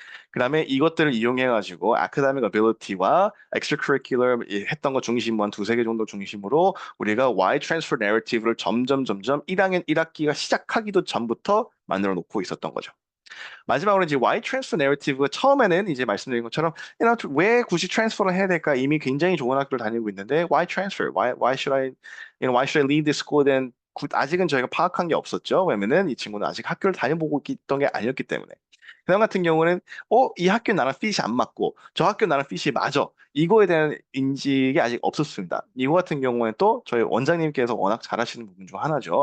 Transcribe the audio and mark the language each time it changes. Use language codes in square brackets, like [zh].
[ko] 그다음에 이것들을 이용해가지고 academic ability와 extracurricular 했던 거 중심으로 한 두세 개 정도 중심으로 우리가 Y transfer narrative를 점점 1학년 1학기가 시작하기도 전부터 만들어 놓고 있었던 거죠. 마지막으로 이제 Y transfer narrative가 처음에는 이제 말씀드린 것처럼 왜 굳이 트랜스퍼를 해야 될까? 이미 굉장히 좋은 학교를 다니고 있는데 [en] why transfer? Why should I leave this school then [ko] 아직은 저희가 파악한 게 없었죠. 왜냐면은 이 친구는 아직 학교를 다녀보고 있던 게 아니었기 때문에. 그 다음 같은 경우는 이 학교 나랑 핏이 안 맞고 저 학교 나랑 핏이 맞아. 이거에 대한 인식이 아직 없었습니다. 이거 같은 경우에 또 저희 원장님께서 워낙 잘하시는 부분 중 하나죠.